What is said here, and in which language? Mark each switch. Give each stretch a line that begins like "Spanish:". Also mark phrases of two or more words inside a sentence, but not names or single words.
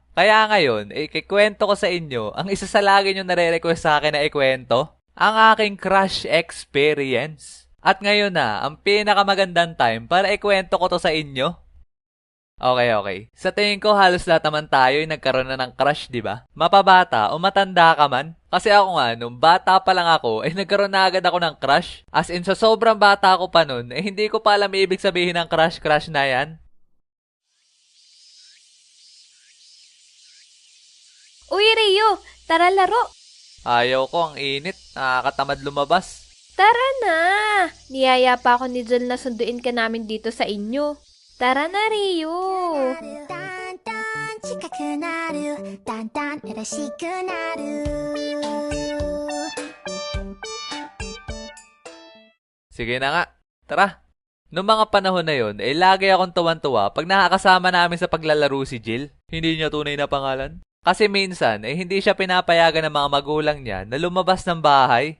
Filipino: Kaya ngayon, ikikwento ko sa inyo ang isa sa lagi nyo nare-request sa akin na ikwento, ang aking
English: crush experience.
Filipino: At ngayon na, ang pinakamagandang time para ikwento ko to sa inyo. Okay. Sa tingin ko, halos lahat naman tayo ay nagkaroon na ng crush, di ba? Mapabata o matanda ka man. Kasi ako nga, nung bata pa lang ako, ay nagkaroon na agad ako ng crush.
English: As in,
Filipino: sa sobrang bata ako pa nun, hindi ko pa alam ibig sabihin ng crush na yan. Uy, Rio! Tara laro! Ayaw ko, ang init. Nakakatamad lumabas. Tara na! Niyaya pa ako ni Jel na sunduin ka namin dito sa inyo. Tara na, Rio!
Japanese: だんだん近くなるだんだん嬉しくなる
Filipino: Sige na nga. Tara. Noong mga panahon na yon, lagi akong tuwan-tuwa pag nakakasama namin sa paglalaro si Jill. Hindi niya tunay na pangalan. Kasi minsan, hindi siya pinapayagan ng mga magulang niya na lumabas ng bahay.